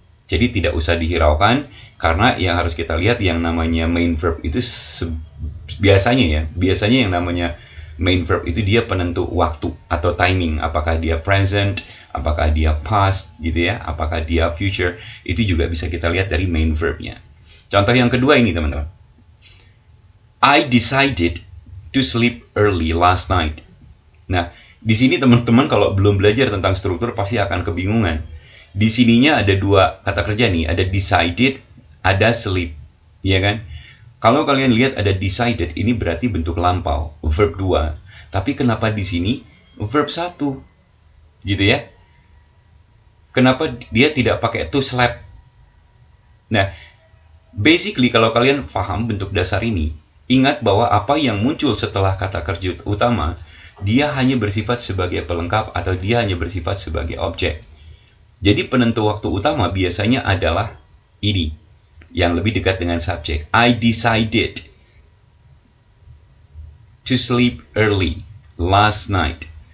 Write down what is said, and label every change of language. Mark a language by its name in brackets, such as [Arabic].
[Indonesian] Jadi tidak usah dihiraukan, karena yang harus kita lihat yang namanya main verb itu biasanya yang namanya main verb itu dia penentu waktu atau timing, apakah dia present, apakah dia past gitu ya, apakah dia future, itu juga bisa kita lihat dari main verbnya. Contoh yang kedua ini, teman-teman. [English] I decided to sleep early last night. [Indonesian] Nah, di sini teman-teman kalau belum belajar tentang struktur pasti akan kebingungan. Di sininya ada 2 kata kerja nih, ada decided, ada sleep, ya kan? Kalau kalian lihat ada decided, ini berarti bentuk lampau, verb 2. Tapi kenapa di sini verb 1? Gitu ya. Kenapa dia tidak pakai to sleep? Nah, basically kalau kalian paham bentuk dasar ini, ingat bahwa apa yang muncul setelah kata kerja utama dia hanya bersifat sebagai pelengkap atau dia hanya bersifat sebagai objek. Jadi penentu waktu utama biasanya adalah ini, yang lebih dekat dengan subjek. [English] I decided to sleep early last night.